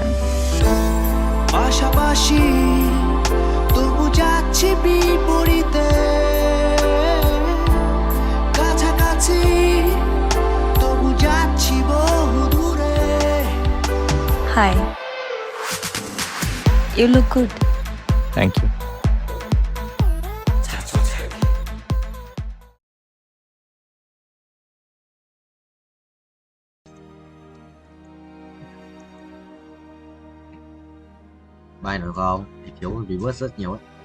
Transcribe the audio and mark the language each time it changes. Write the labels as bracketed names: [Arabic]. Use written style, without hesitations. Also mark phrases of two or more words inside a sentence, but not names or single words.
[Bangla] পাশাপাশি তবু যাচ্ছি বিপরীতে কাছাকাছি তবু যাচ্ছি বহু দূরে [English] Hi you look good Thank you [Vietnamese] Bài nổi không thì thiếu reverse rất nhiều ấy.